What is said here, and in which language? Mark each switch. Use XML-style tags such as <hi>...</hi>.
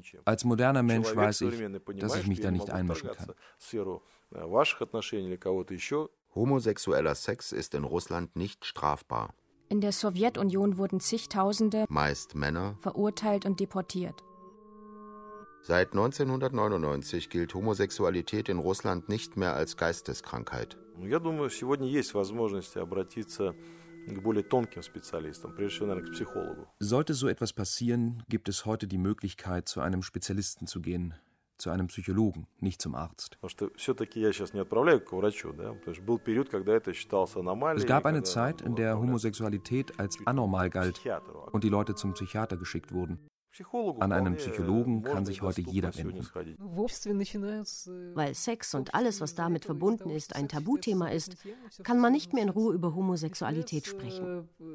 <de>Als moderner Mensch weiß ich, dass ich mich da nicht einmischen kann. Homosexueller Sex ist in Russland nicht strafbar. In der Sowjetunion wurden zigtausende, meist Männer, verurteilt und deportiert. Seit 1999 gilt Homosexualität in Russland nicht mehr als Geisteskrankheit.</de> <ru>Я думаю, сегодня есть возможность обратиться к более тонким специалистам, прежде всего, наверное, к психологу.</ru> <de>Sollte so etwas passieren, gibt es heute die Möglichkeit, zu einem Spezialisten zu gehen, zu einem Psychologen, nicht zum Arzt.</de> <ru>Потому что все-таки я сейчас не отправляю к врачу, да? Потому что был период, когда это считалось аномалией.</ru> <de>Es gab eine Zeit, in der Homosexualität als anormal galt und die Leute zum Psychiater geschickt wurden. An einen Psychologen kann sich heute jeder wenden. Weil Sex und alles, was damit verbunden ist, ein Tabuthema ist, kann man nicht mehr in Ruhe über Homosexualität sprechen.</de>